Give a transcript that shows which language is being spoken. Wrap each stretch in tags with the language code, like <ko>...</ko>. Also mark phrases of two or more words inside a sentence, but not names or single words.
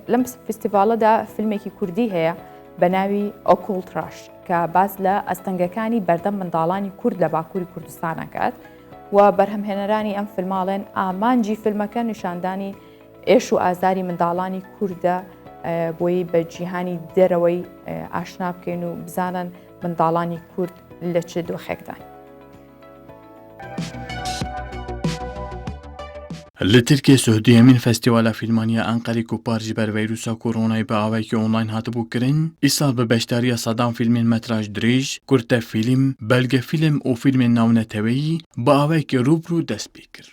<ckb>لەم فستیڤاڵەدا فیلمێکی کوردی هەیە بە ناوی ئۆکولتراش کە باز لە ئەستەنگەکانی بەردەم منداڵانی کورد لە باکووری کوردستان ئەکات و بەرهەمهێنەرانی ئەم فیلماڵێن ئامانجی فیلمەکە نیشاندانی ئێش و ئازاری منداڵانی کووردە بۆی بە جیهانی دەرەوەی ئاشنا بکەین و بزانن منداڵانی کورد لە چ دۆخێکدان.</ckb> <ku>Li Tirkiye Suhdiyemîn Festîvala Fîlmaniya Enqerê ku par ji ber vîrusa koronayê bi awayekî online hatibû kirin, îsal bi beşdariya sedan fîlmên metraj dirêj, kurtefîlm, belgefîlm û fîlmên navneteweyî bi awayekî rûbirû dest pê kir.</ku>